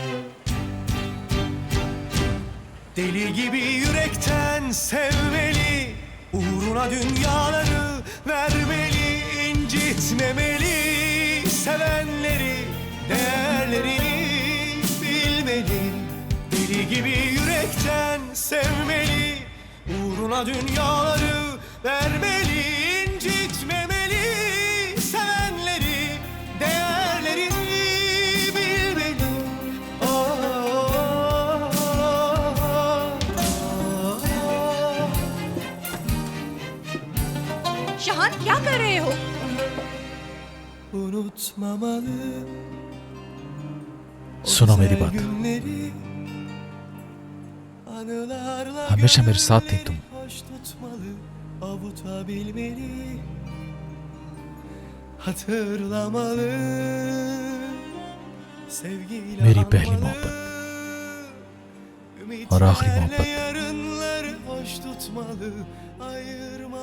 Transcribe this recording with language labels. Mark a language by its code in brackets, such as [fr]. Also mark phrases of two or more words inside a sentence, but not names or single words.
[tr] Deli gibi yürekten sevmeli, uğruna dünyaları vermeli, incitmemeli, sevenleri, değerlerini bilmeli. Deli gibi yürekten sevmeli, uğruna dünyaları vermeli, incitmemeli, sevenleri, değerlerini bilmeli. [hi] शाहान, क्या कर रहे हो? [tr] Unutmamalı. [hi] सुनो मेरी बात। हमेशा मेरे साथ थी तुम, [tr] avutabilmeli, hatırlamalı, sevgiyle [hi] मेरी पहली मोहब्बत और आखिरी मोहब्बत [tr] yarınları hoş tutmalı, ayırmalı.